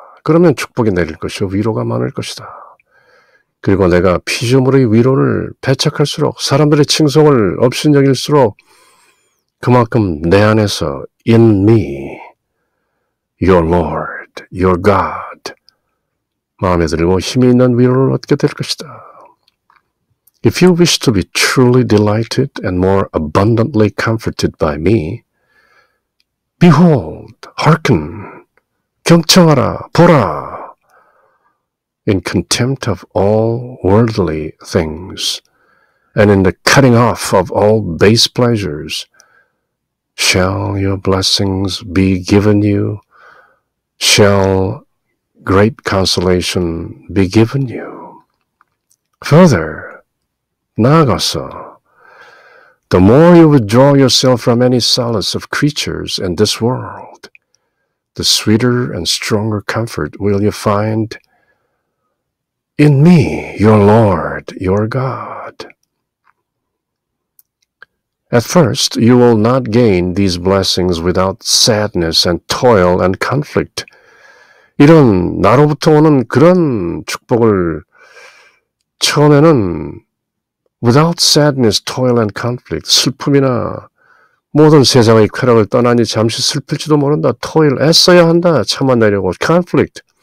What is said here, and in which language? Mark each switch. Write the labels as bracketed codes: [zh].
[ko] 그러면 축복이 내릴 것이요 위로가 많을 것이다. 그리고 내가 피조물의 위로를 배척할수록 사람들의 칭송을 업신여길수록 그만큼 내 안에서 [en] in me, your Lord, your God [ko] 마음에 들고 힘이 있는 위로를 얻게 될 것이다. [en] If you wish to be truly delighted and more abundantly comforted by me, behold, hearken, [ko] 경청하라, 보라, [en] in contempt of all worldly things, and in the cutting off of all base pleasures, shall your blessings be given you, shall great consolation be given you. Further, [ko] 나아가서, [en] the more you withdraw yourself from any solace of creatures in this world, the sweeter and stronger comfort will you find in me, your Lord, your God. At first, you will not gain these blessings without sadness and toil and conflict. [ko] 이런 나로부터 오는 그런 축복을 처음에는 [en] without sadness, toil and conflict, [ko] 슬픔이나 모든 세상의 쾌락을 떠나니 잠시 슬플지도 모른다. toil, 애써야 한다. 참아내려고. conflict.